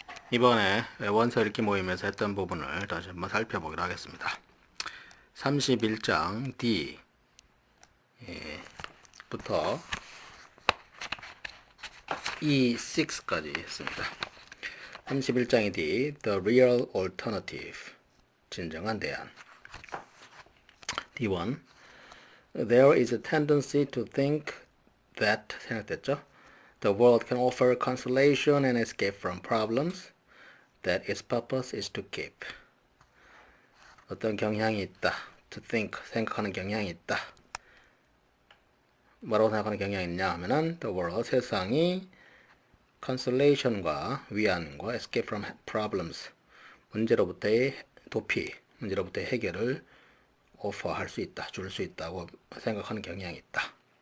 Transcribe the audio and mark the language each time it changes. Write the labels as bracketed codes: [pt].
[ko] 이번에 원서 읽기 모임에서 했던 부분을 다시 한번 살펴보기로 하겠습니다. 31장 D 부터 E6까지 했습니다. [en] 31장의 D, The Real Alternative, [ko] 진정한 대안. [en] D1, There is a tendency to think that, 생각됐죠? The world can offer consolation and escape from problems that its purpose is to keep. [ko] 어떤 경향이 있다. [en] To think, [ko] 생각하는 경향이 있다. 뭐라고 생각하는 경향이 있냐 하면은 [en] the world, [ko] 세상이 consolation과 위안과 [en] escape from problems, [ko] 문제로부터의 도피, 문제로부터의 해결을 offer할 수 있다, 줄 수 있다고 생각하는 경향이 있다.